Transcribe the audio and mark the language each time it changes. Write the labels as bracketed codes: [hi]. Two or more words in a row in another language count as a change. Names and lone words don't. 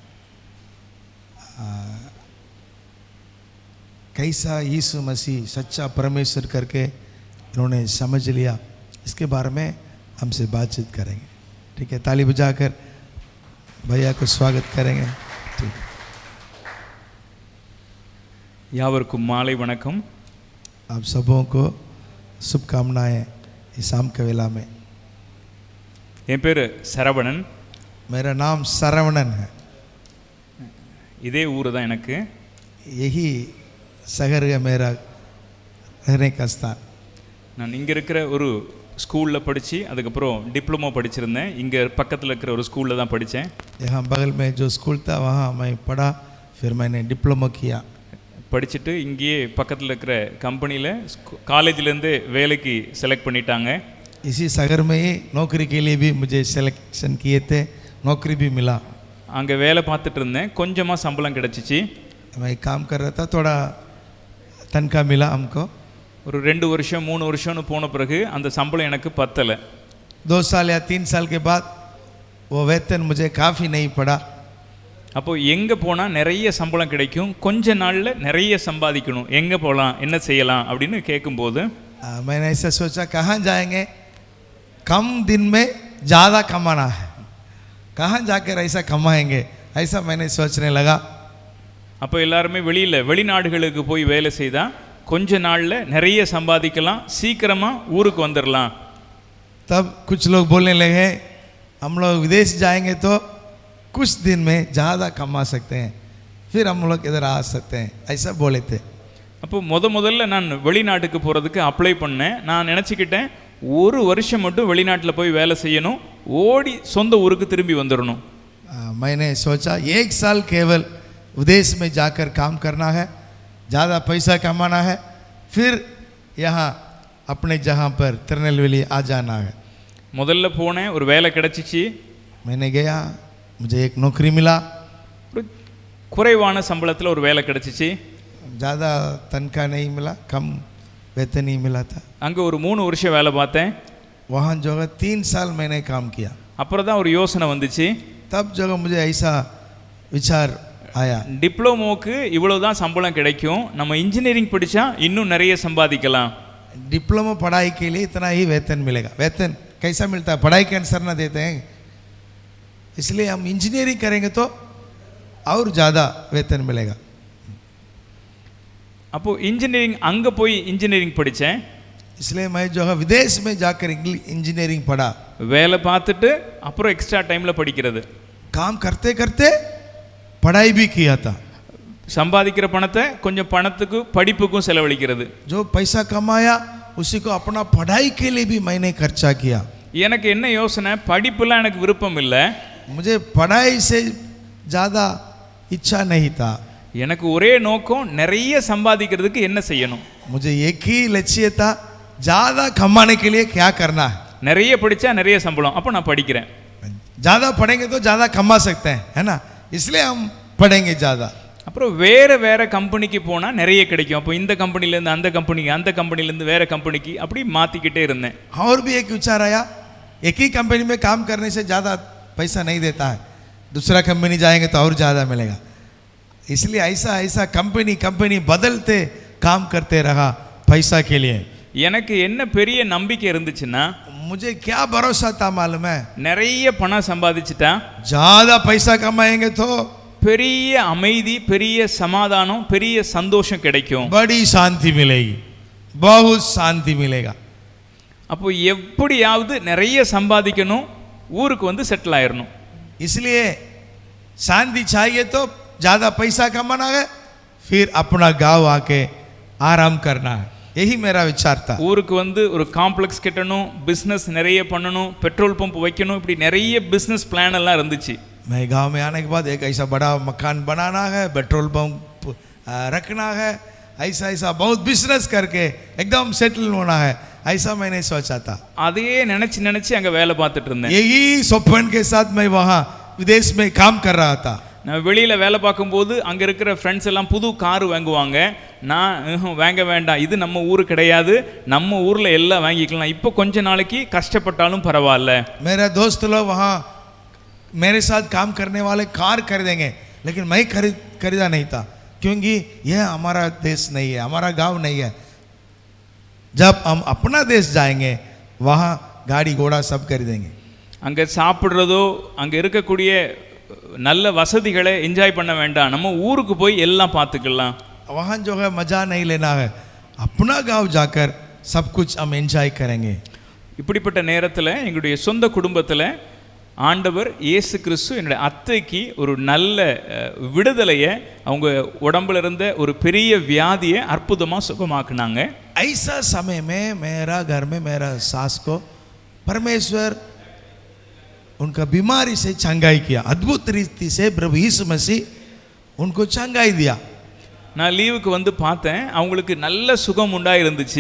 [hi] कैसा यीशु मसीह सच्चा परमेश्वर करके इन्होंने समझ लिया, इसके बारे में हमसे बातचीत करेंगे। ठीक है, ताली बजाकर भैया को स्वागत करेंगे। ठीक, [ta] யாவருக்கும் மாலை வணக்கம்। [hi] आप सबों को शुभकामनाएं इस शाम के वेला में। [ta] என் பேர் சரவணன்। [hi] मेरा नाम सरवणन है। [ta] இதே ஊர் தான் எனக்கு। [hi] यही शहर है मेरा रहने का स्थान। [ta] நான் இங்கே இருக்கிற ஒரு ஸ்கூலில் படித்து அதுக்கப்புறம் டிப்ளமோ படிச்சிருந்தேன்। இங்கே பக்கத்தில் இருக்கிற ஒரு ஸ்கூலில் தான் படித்தேன்। [hi] यहाँ बगल में जो स्कूल था वहाँ मैं पढ़ा, फिर मैंने डिप्लोमा किया। [ta] படிச்சுட்டு இங்கேயே பக்கத்தில் இருக்கிற கம்பெனியில் காலேஜிலேருந்து வேலைக்கு செலக்ட் பண்ணிட்டாங்க। [hi] इसी शहर में ही नौकरी के लिए भी मुझे सिलेक्शन किए थे, नौकरी भी मिला। [ta] அங்கே வேலை பார்த்துட்டு இருந்தேன், கொஞ்சமாக சம்பளம் கிடச்சிச்சு। [hi] मैं काम कर रहा था, थोड़ा तनख्वाह मिला हमको। [ta] ஒரு 2 வருஷம் 3 வருஷம்னு போன பிறகு அந்த சம்பளம் எனக்கு பத்தலை। [hi] 2 साल या 3 साल के बाद वो वेतन मुझे काफ़ी नहीं पड़ा। [ta] அப்போது எங்கே போனால் நிறைய சம்பளம் கிடைக்கும், கொஞ்ச நாளில் நிறைய சம்பாதிக்கணும், எங்கே போகலாம், என்ன செய்யலாம் அப்படின்னு கேட்கும்போது [hi] मैंने ऐसा सोचा, कहाँ जाएंगे, कम दिन में ज़्यादा कमाना है, कहाँ जाकर ऐसा कमाएंगे, ऐसा मैंने सोचने लगा। [ta] அப்போ எல்லாருமே வெளிநாடுகளுக்கு போய் வேலை செய்தால் கொஞ்ச நாளில் நிறைய சம்பாதிக்கலாம், சீக்கிரமாக ஊருக்கு வந்துடலாம்। [hi] तब कुछ लोग बोलने लगे, हम लोग विदेश जाएंगे तो कुछ दिन में ज़्यादा कमा सकते हैं, फिर हम लोग इधर आ सकते हैं, ऐसा बोले थे। [ta] அப்போ முதல்ல நான் வெளிநாட்டுக்கு போகிறதுக்கு அப்ளை பண்ணேன்। நான் நினச்சிக்கிட்டேன், ஒரு வருஷம் மட்டும் வெளிநாட்டில் போய் வேலை செய்யணும், ஓடி சொந்த ஊருக்கு திரும்பி வந்துடணும்। [hi] मैंने सोचा 1 साल केवल विदेश में जाकर काम करना है, ज़्यादा पैसा कमाना है, फिर यहाँ अपने जहाँ पर तिरुनेलवेली आ जाना है। [ta] முதல்ல போனேன், ஒரு வேலை கிடச்சிச்சு। [hi] मैंने गया, मुझे एक नौकरी मिला। [ta] ஒரு குறைவான சம்பளத்தில் ஒரு வேலை கிடச்சிச்சு। [hi] ज़्यादा तनख्वाह नहीं मिला, कम वेतन ही मिला था। [ta] அங்கே ஒரு 3 வருஷம் வேலை பார்த்தேன்। [hi] वहाँ जो है 3 साल मैंने काम किया। [ta] அப்புறம் தான் ஒரு யோசனை வந்துச்சு। [hi] तब जो मुझे ऐसा विचार आया, [ta] டிப்ளமோக்கு இவ்வளோ தான் சம்பளம் கிடைக்கும், நம்ம இன்ஜினியரிங் படித்தா இன்னும் நிறைய சம்பாதிக்கலாம்। [hi] डिप्लोमा पढ़ाई के लिए इतना ही वेतन मिलेगा। वेतन कैसा मिलता है, पढ़ाई के अनुसार ना देते हैं, इसलिए हम इंजीनियरिंग करेंगे तो और ज़्यादा वेतन मिलेगा। [ta] அப்போது இன்ஜினியரிங் அங்கே போய் இன்ஜினியரிங் படித்தேன்। [hi] इसलिए मैं जो है विदेश में जाकर इंजीनियरिंग पढ़ा। [ta] வேலை பார்த்துட்டு அப்புறம் [en] extra time-il [ta] படிக்கிறது। [hi] काम करते करते पढ़ाई भी किया था। [ta] சம்பாதிக்கிற பணத்தை கொஞ்சம் பணத்துக்கு படிப்புக்கும் செலவழிக்கிறது। [hi] जो पैसा कमाया उसी को अपना पढ़ाई के लिए भी मैंने खर्चा किया। [ta] எனக்கு என்ன யோசனை, படிப்புலாம் எனக்கு விருப்பம் இல்லை, [hi] मुझे पढ़ाई से ज़्यादा इच्छा नहीं था। [ta] எனக்கு ஒரே நோக்கம் நிறைய சம்பாதிக்கிறதுக்கு என்ன செய்யணும்। [hi] मुझे एक ही लक्ष्य था, ज़्यादा कमाने के लिए क्या करना है। [ta] நிறைய படித்தா நிறைய சம்பளம், அப்போ நான் படிக்கிறேன்। [hi] ज़्यादा पढ़ेंगे तो ज़्यादा कमा सकते हैं, है ना, इसलिए हम पढ़ेंगे ज़्यादा। [ta] அப்புறம் வேறு கம்பெனிக்கு போனால் நிறைய கிடைக்கும், அப்போ இந்த கம்பெனிலேருந்து அந்த கம்பெனிக்கு, அந்த கம்பெனிலேருந்து வேறு கம்பெனிக்கு, அப்படி மாற்றிக்கிட்டே இருந்தேன்। [hi] और भी एक विचार आया, एक ही कंपनी में काम करने से ज़्यादा पैसा नहीं देता है, दूसरा कंपनी जाएंगे तो और ज़्यादा मिलेगा, इसलिए ऐसा कंपनी बदलते काम करते रहा पैसा के लिए। [ta] எனக்கு என்ன பெரிய நம்பிக்கை இருந்துச்சுன்னா, [hi] मुझे क्या भरोसा था मालूम है, [ta] நிறைய பணம் சம்பாதிச்சுட்டா [hi] ज़्यादा पैसा कमाएंगे तो [ta] பெரிய அமைதி, பெரிய சமாதானம், பெரிய சந்தோஷம் கிடைக்கும், [hi] बड़ी शांति मिलेगी, बहुत शांति मिलेगा। [ta] அப்போ எப்படியாவது நிறைய சம்பாதிக்கணும், ஊருக்கு வந்து செட்டில் ஆயிடணும்। [hi] इसलिए शांति चाहिए तो ज़्यादा पैसा कमाना है, फिर अपना गांव आके आराम करना है, यही मेरा विचार था। [ta] ஊருக்கு வந்து ஒரு காம்ப்ளெக்ஸ் கட்டணும், பிஸ்னஸ் நிறைய பண்ணணும், [en] petrol pump [ta] வைக்கணும், இப்படி நிறைய [en] business plan [ta] எல்லாம் இருந்துச்சு। [hi] मैं गांव में आने के बाद एक ऐसा बड़ा मकान बनाना है, [en] petrol pump [hi] रखना है, ऐसा ऐसा बहुत बिजनेस करके एकदम सेटल होना है, ऐसा मैंने सोचा था। [ta] அதையே நினைச்சு நினைச்சு அங்க வேலை பார்த்துட்டு இருந்தேன். [hi] यही स्वप्न के साथ मैं वहाँ विदेश में काम कर रहा था। [ta] நான் வெளியில வேலை பார்க்கும்போது அங்க இருக்கிற ஃப்ரெண்ட்ஸ் எல்லாம் புது கார் வாங்குவாங்க. நான் வாங்க வேண்டாம், இது நம்ம ஊரு கிடையாது, நம்ம ஊர்ல எல்லாம் வாங்கிக்கலாம், இப்போ கொஞ்ச நாளைக்கு கஷ்டப்பட்டாலும் பரவாயில்ல. [hi] मेरा दोस्त लोग वहाँ मेरे साथ काम करने वाले कार खरीदेंगे, लेकिन मैं खरीदा नहीं था, क्योंकि यह हमारा देश नहीं है, हमारा गांव नहीं है। जब हम अपना देश जाएंगे वहाँ गाड़ी घोड़ा सब खरीदेंगे। [ta] அங்க சாப்பிடுறதோ அங்க இருக்கக்கூடிய நல்ல வசதிகளை என்ஜாய் பண்ண வேண்டாம், நம்ம ஊருக்கு போய் எல்லாம் பார்த்துக்கலாம். [hi] वहाँ जो है मजा नहीं लेना है, अपना गांव जाकर सब कुछ हम एंजॉय करेंगे। [ta] இப்படிப்பட்ட நேரத்தில் எங்களுடைய சொந்த குடும்பத்தில் ஆண்டவர் இயேசு கிறிஸ்து என்னுடைய அத்தைக்கு ஒரு நல்ல விடுதலையை, அவங்க உடம்புல இருந்த ஒரு பெரிய வியாதியை அற்புதமாக சுகமாக்குனாங்க. [hi] ऐसा समय में मेरा घर में मेरा सास को परमेश्वर उनका बीमारी से चंगाई किया, अद्भुत रीति से प्रभु यीशु मसीह उनको चंगाई दिया। [ta] நான் லீவுக்கு வந்து பார்த்தேன், அவங்களுக்கு நல்ல சுகம் உண்டாயிருந்துச்சு.